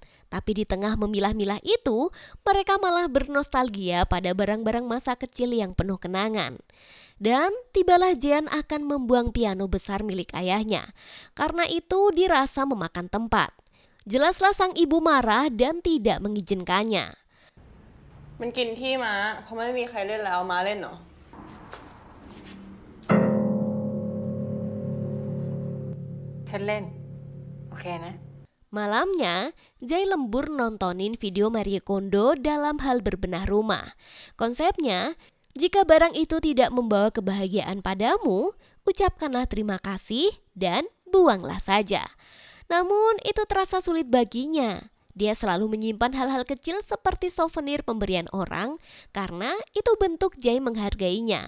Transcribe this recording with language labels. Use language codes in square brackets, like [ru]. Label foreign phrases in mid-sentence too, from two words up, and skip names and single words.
[id] Tapi di tengah memilah-milah itu, mereka malah bernostalgia pada barang-barang masa kecil yang penuh kenangan. Dan tibalah Jian akan membuang piano besar milik ayahnya. Karena itu dirasa memakan tempat. Jelaslah sang ibu marah dan tidak mengizinkannya. [th] มันกินที่ม้าเพราะไม่มีใครเล่นแล้วม้าเล่นเหรอ ฉันเล่นโอเคนะ [id] Malamnya, Jai lembur nontonin video Marie Kondo dalam hal berbenah rumah. Konsepnya, jika barang itu tidak membawa kebahagiaan padamu, ucapkanlah terima kasih dan buanglah saja. Namun itu terasa sulit baginya. Dia selalu menyimpan hal-hal kecil seperti souvenir pemberian orang karena itu bentuk Jay menghargainya.